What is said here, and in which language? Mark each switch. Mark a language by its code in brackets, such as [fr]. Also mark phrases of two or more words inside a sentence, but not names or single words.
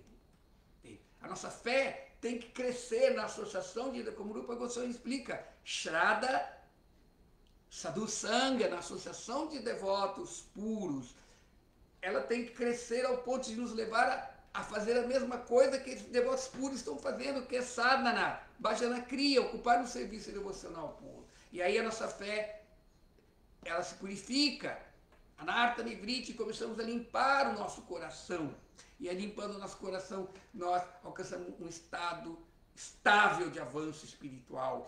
[pt] A nossa fé tem que crescer na associação, como o Rupa Goswami explica, [sa] Shraddha Sadhu Sangha, [pt] na associação de devotos puros. Ela tem que crescer ao ponto de nos levar a fazer a mesma coisa que esses devotos puros estão fazendo, que é [sa] sadhana, bhajana kriya, [pt] ocupar um serviço devocional puro. E aí a nossa fé, ela se purifica, [sa] Anarta Nivriti, [pt] começamos a limpar o nosso coração. E aí, limpando o nosso coração, nós alcançamos um estado estável de avanço espiritual.